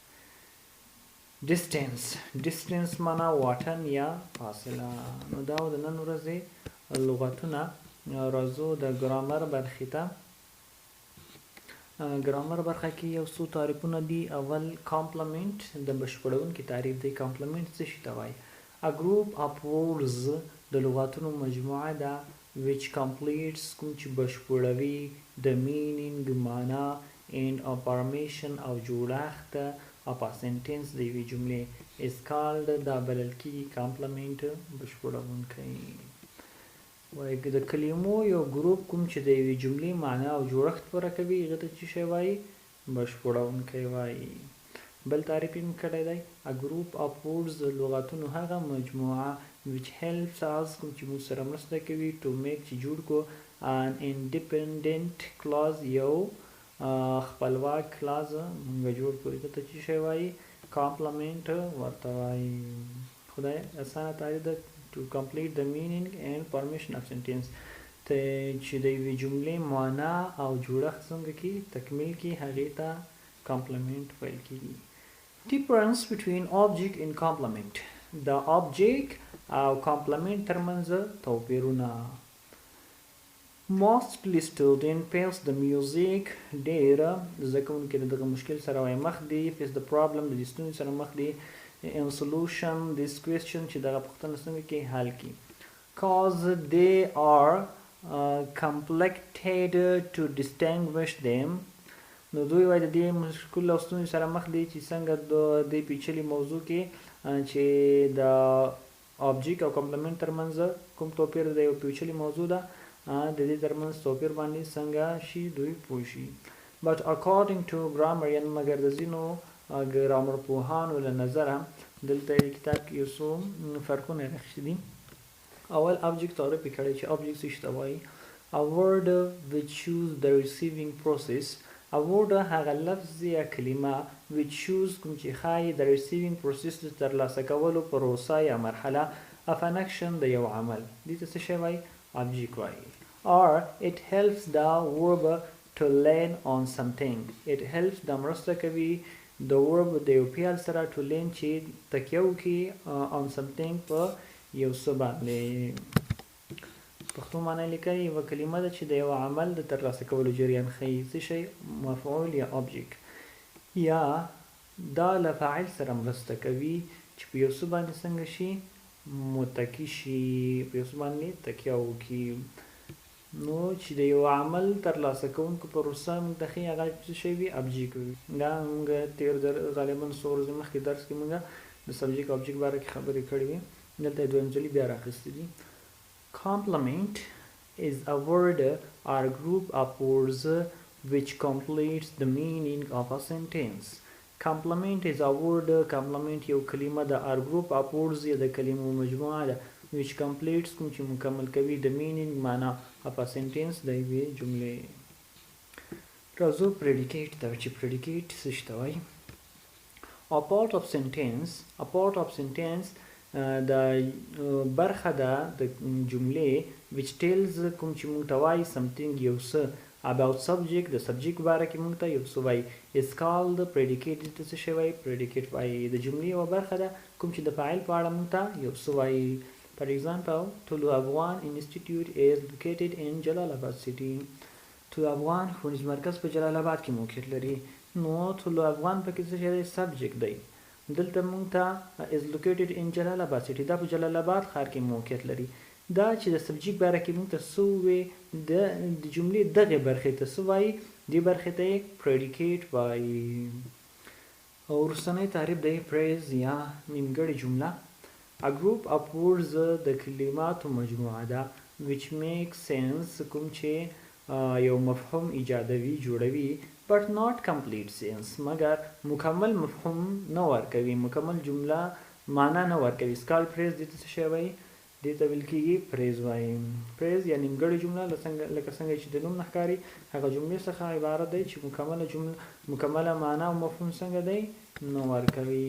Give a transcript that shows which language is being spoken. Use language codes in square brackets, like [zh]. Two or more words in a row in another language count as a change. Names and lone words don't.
[ps] distance معنا واټن یا فاصله. نو دا د نن ورځې لغتونه. راځو د ګرامر برخې ته. ګرامر برخه کې یو څو تعریفونه دي. اول کامپلمنٹ د بشپړونکي تعریف دی. کامپلمنٹ څه شي ته وایي؟ [en] A group of words [ps] د لغاتونو مجموعه ده [en] which completes [ps] کوم چې بشپړوي د meaning معنا [en] and affirmation [ps] او جوړښت [en] of a sentence [ps] د یوې جملې [en] is called [ps] دا بلل کېږي کامپلمنٹ بشپړونکی. وایي د کلمو یو ګروپ کوم چې د یوې جملې معنا او جوړښت پوره کوي هغه ته څه شی وایي؟ بشپړونکی وایي. بل تعریف یې کړی دی [en] A group of words [ps] د لغاتونو هغه مجموعه [en] which helps us [ps] کوم چې موږ سره مرسته کوي [en] to make [ps] چې جوړ کو [en] an independent [ps] clause یو خپلواک clause موږ جوړ کړو هغه ته څه شی وایي؟ کامپلمنٹ ورته وایي. خدای اسانه تعریف ده [en] to complete the meaning and formation of sentence [ps] ته چې د یوې جملې معنا او جوړښت څنګه کې تکمیل کې هغې ته کمپلیمنټ ویل کېږي. [en] Difference between object and complement. The object [ps] او complement ترمنځ توپیرونه. [en] Mostly student face the music [ps] ډیر زده کوونکي د دغه مشکل سره وای مخ دي [en] face the problem [ps] د ستونزې سره مخ دي [en] in solution this question [ps] چې دغه پوښتنه څنګه کې حل کی [en] cause they are complicated to distinguish them. [ps] نو دوی وای د دې مشکل او ستونزې سره مخ دي چې څنګه د دې پیچلي موضوع کې چې د object او complement ترمنځ کوم توپیر دی او پیچلي موضوع ده د دې ترمنځ توپیر باندې څنګه شي دوی پوه شي. [en] but according to grammarian [ps] مګر د ځینو ګرامر پوهانو له نظره دلته کتاب کې یو څو فرقونه راغلي دي. اول object تعریف کړی چې object څه ته وایي [en] a word which choose the receiving process. a word [ps] هغه لفظ یا کلمه [en] which choose [ps] کوم چې ښایي [en] the receiving process [ps] د ترلاسه کولو پروسه یا مرحله [en] of an action [ps] د یو عمل دې ته څه شی وایي object وایي. [en] or it helps the verb to lean on something. it helps [ps] د مرسته کوي د verb د یو فعل سره [en] to lean [ps] چې تکیه وکړي [en] on something [ps] په یو څه باندې. پښتو معنی لیکي یوه کلمه ده چې د یو عمل د ترلاسه کولو جریان ښیي څه شی مفعول یا object یا دا له فاعل سره مرسته کوي چې په یو څه باندې څنګه شي متکی شي په یو څه باندې تکیه وکړي. نو چې د یو عمل ترلاسه کوونکو پروسه موږ د ښیي هغه څه شی وي object وي. دا موږ تېر غالبا څو ورځې مخکې درس کې موږ د [en] subject object [ps] باره کې خبرې کړې وې دلته یې دویم ځلي بیا راخیستې دي. [en] Complement is a word or group of words which completes the meaning of a sentence. Complement is a word, complement [ps] یو کلمه ده [en] or group of words [ps] یا د کلمو مجموعه ده [en] which completes [ps] کوم چې مکمل کوي [en] the meaning معنا of a sentence [ps] د یوې جملې. راځو predicate ته چې predicate څه ته وایي. [en] a part of sentence [ps] د برخه ده د جملې [en] which tells [ps] کوم چې موږ ته وایي something یو څه [en] about subject [ps] د subject باره کې موږ ته یو څه وایي [en] is called predicate. [ps] دې څه شی وایي predicate وایي د جملې یوه برخه ده کوم چې د فاعل په اړه موږ ته یو څه وایي. [en] for example طلوع افغان institute is located in جلال city. [ps] طلوع افغان ښوونیز مرکز په جلال آباد کې موقعیت لري. نو طلوع افغان پکې څه شی دی subject دی دلته موږ ته [en] is located in جلال آباد city [ps] دا په جلال آباد ښار کې موقعیت لري. دا چې د سبجیکټ باره کې موږ ته څه ووې د جملې دغې برخې ته څه وایي دې برخې ته یې predicate وایي. او وروستنی تعریف دی phrase یا نیمګړې جمله. [en] a group of words [ps] د کلماتو مجموعه ده [en] which makes sense [ps] کوم چې یو مفهوم ایجادوي جوړوي [en] but not complete sense [ps] مگر مکمل مفهوم نه ورکوي مکمل جمله معنا نه ورکوي. سکال phrase دې ته څه شی وایي دې ته ویل کېږي phrase وایي. phrase یا نیمګړې جمله لکه څنګه چې د نوم نه ښکاري هغه جملې څخه عبارت دی چې مکمله معنا او مفهوم څنګه دی نه ورکوي.